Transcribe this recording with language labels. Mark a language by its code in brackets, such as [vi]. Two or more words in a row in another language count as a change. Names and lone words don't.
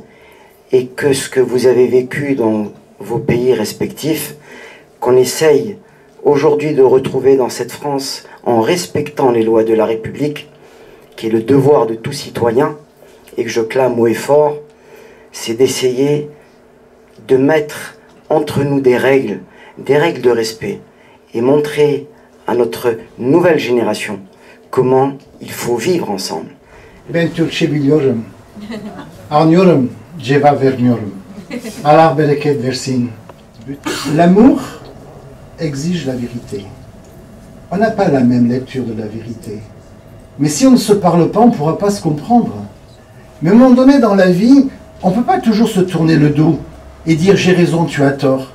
[fr] Et que ce que vous avez vécu dans vos pays respectifs, qu'on essaye aujourd'hui de retrouver dans cette France en respectant les lois de la République, qui est le devoir de tout citoyen, et que je clame haut et fort, c'est d'essayer de mettre entre nous des règles de respect, et montrer à notre nouvelle génération comment il faut vivre ensemble. [tr] Ben Türkçe biliyorum, anlıyorum, cevap vermiyorum. Allah bereket versin. [fr] L'amour exige la vérité. On n'a pas la même lecture de la vérité. Mais si on ne se parle pas, on ne pourra pas se comprendre. Mais à un moment donné dans la vie, on ne peut pas toujours se tourner le dos et dire j'ai raison, tu as tort.